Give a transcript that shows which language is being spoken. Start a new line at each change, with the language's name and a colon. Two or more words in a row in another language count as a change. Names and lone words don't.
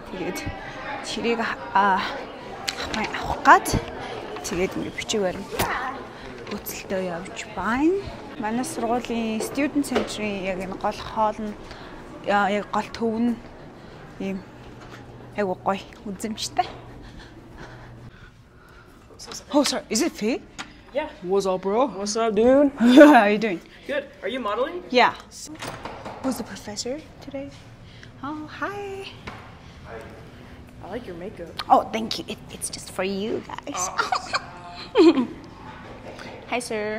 Mongolian: Тэгээд тэрийг авах гад тэгээд ингэ бичиг баримтаа хөтөлтөө явж байна. Манай сургуулийн
English: student center-
Mongolian: ийн яг энэ гол хоол нь яг гол төв нь ийм айгуу гоё үзэмжтэй.
English: Oh, sorry. Is it free? Yeah. What's up, bro? What's up, dude? How you doing? Good. Are you modeling? Yeah. Who's the professor today? Oh, hi. I like your makeup. Oh, thank you. It's just for you guys. Hi, sir.